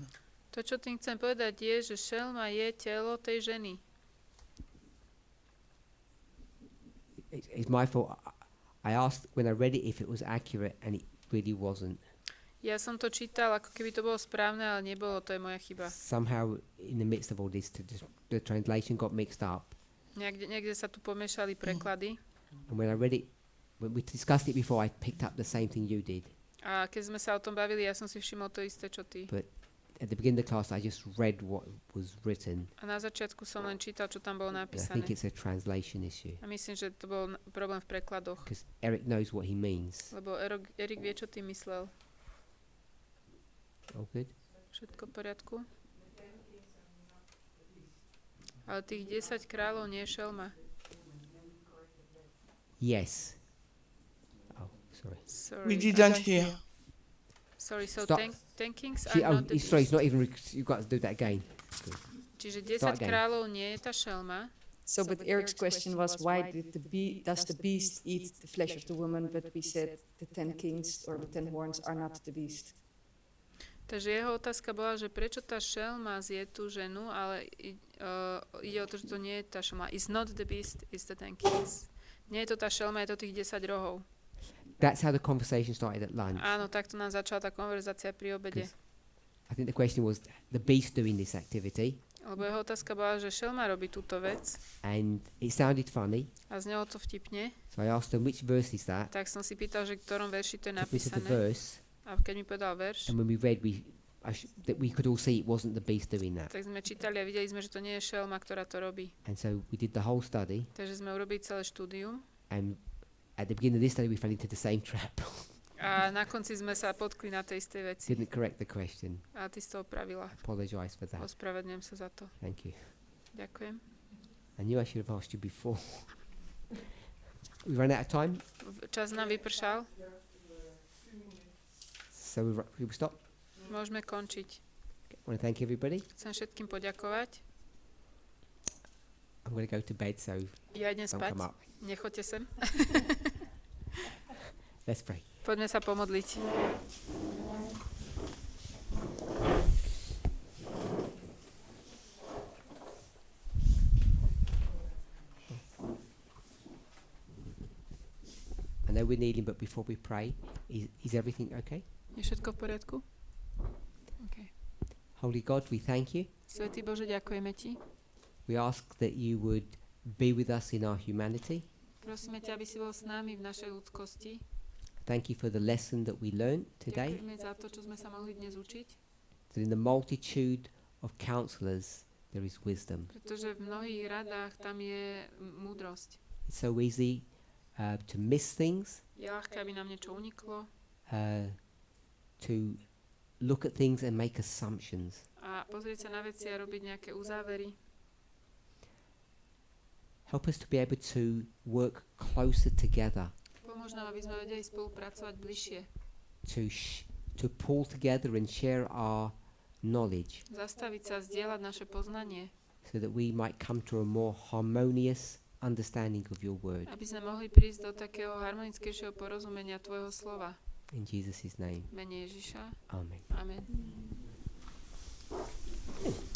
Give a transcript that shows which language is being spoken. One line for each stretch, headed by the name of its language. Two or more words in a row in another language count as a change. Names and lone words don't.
Slovak: To, čo tým chcem povedať, je, že šelma je telo tej ženy.
English: It's my fault. I asked when I read it if it was accurate, and it really wasn't.
Slovak: Ja som to čítal, ako keby to bolo správne, ale nebolo, to je moja chyba.
English: Somehow, in the midst of all this, the translation got mixed up.
Slovak: Niekde sa tu pomiešali preklady.
English: And when I read it, when we discussed it before, I picked up the same thing you did.
Slovak: A keď sme sa o tom bavili, ja som si všimol to isté, čo ty.
English: But at the beginning of the class, I just read what was written.
Slovak: A na začiatku som len čítal, čo tam bolo
English: And I
Slovak: napísané.
English: think it's a translation issue.
Slovak: A myslím, že to bol problém v prekladoch.
English: Because Eric knows what he means.
Slovak: Lebo Erik vie, čo ty myslel.
English: All good?
Slovak: Všetko v poriadku? Ale tých 10 kráľov nie je šelma.
English: Yes. Oh, sorry. Sorry. We didn't hear. Sorry, so Stop. 10 kings See, are not the sorry, it's beast. not even. You've got to do that again.
Slovak: Čiže
English: Start 10 again.
Slovak: kráľov nie je tá šelma.
English: So, but Eric's question was, why does the beast eat the flesh of the woman? But we said the 10 kings or the 10 horns are not the beast.
Slovak: Takže jeho otázka bola, že prečo tá šelma zje tú ženu, ale ide o to, že to nie je tá šelma.
English: It's not the beast, it's the 10 kings.
Slovak: Nie je to tá šelma, je to tých 10 rohov.
English: That's how the conversation started at lunch.
Slovak: Áno, takto nám začala tá konverzácia pri obede.
English: I think the question was the beast doing this activity,
Slovak: Lebo jeho otázka bola, že šelma robí túto vec
English: and it sounded funny.
Slovak: a znelo to vtipne.
English: So I asked him which verse is that.
Slovak: Tak som si pýtal, že v ktorom verši to je
English: Took me to the
Slovak: napísané.
English: verse,
Slovak: A keď mi povedal verš,
English: and when we read, that we could all see it wasn't the beast doing that.
Slovak: tak sme čítali a videli sme, že to nie je šelma, ktorá to robí.
English: And so we did the whole study,
Slovak: Takže sme urobili celé štúdium
English: and at the beginning of this study, we fell into the same trap.
Slovak: a na konci sme sa potkli na tej istej veci.
English: Didn't correct the question.
Slovak: A ty si to opravila.
English: Apologise for that.
Slovak: Ospravedlňujem sa za to.
English: Thank you.
Slovak: Ďakujem.
English: I knew I should have asked you before. We ran out of time,
Slovak: Čas nám vypršal.
English: so we stop.
Slovak: Môžeme končiť.
English: I want to thank everybody.
Slovak: Chcem všetkým poďakovať.
English: I'm going to go to bed, so
Slovak: Ja idem
English: don't
Slovak: spať.
English: come up.
Slovak: Nechoďte sem.
English: Let's pray.
Slovak: Poďme sa pomodliť.
English: I know we're kneeling, but before we pray, is everything okay?
Slovak: Je všetko v poriadku?
English: Okay. Holy God, we thank you.
Slovak: Svätý Bože, ďakujeme Ti.
English: We ask that you would be with us in our humanity.
Slovak: Prosíme ťa, aby si bol s nami v našej ľudskosti.
English: Thank you for the lesson that we learned today.
Slovak: Ďakujeme za to, čo sme sa mohli dnes učiť.
English: That in the multitude of counselors there is wisdom.
Slovak: Pretože v mnohých radách tam je múdrosť.
English: It's so easy to miss things,
Slovak: Je ľahké, aby nám niečo uniklo
English: to look at things and make assumptions.
Slovak: a pozrieť sa na veci a robiť nejaké uzávery.
English: Help us to be able to work closer together,
Slovak: Pomôž nám, aby sme vedeli spolupracovať bližšie.
English: to pull together and share our knowledge,
Slovak: Zastaviť sa, zdieľať naše poznanie,
English: so that we might come to a more harmonious understanding of your word.
Slovak: aby sme mohli prísť do takého harmonickejšieho porozumenia Tvojho slova.
English: In Jesus' name,
Slovak: V mene Ježiša.
English: amen.
Slovak: Amen.